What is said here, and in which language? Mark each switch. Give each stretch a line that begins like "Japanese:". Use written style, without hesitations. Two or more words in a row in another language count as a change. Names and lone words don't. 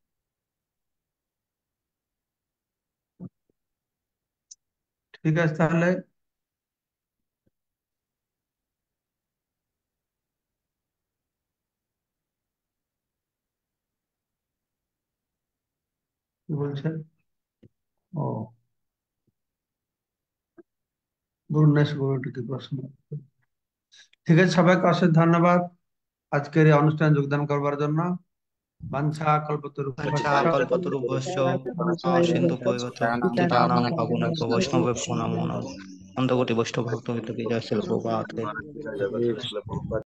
Bangla: ঠিক আছে তাহলে, কি বলছেন? ও, গুরুনেশ গুরুটি কি প্রশ্ন? ঠিক আছে, সবাইকে অশেষ ধন্যবাদ আজকের এই অনুষ্ঠানে যোগদান করবার জন্য।
Sanskrit: বাঞ্ছা কল্পতরুভ্যশ্চ কল্পতরুভ্যশ্চ সিন্ধু পতিতানাং পাবনেভ্যো বৈষ্ণবেভ্যো নমো নমঃ।
Bangla: অন্তর্গতি বৈষ্ণব ভক্তবৃন্দ কি জয় শিল প্রভুপাদ।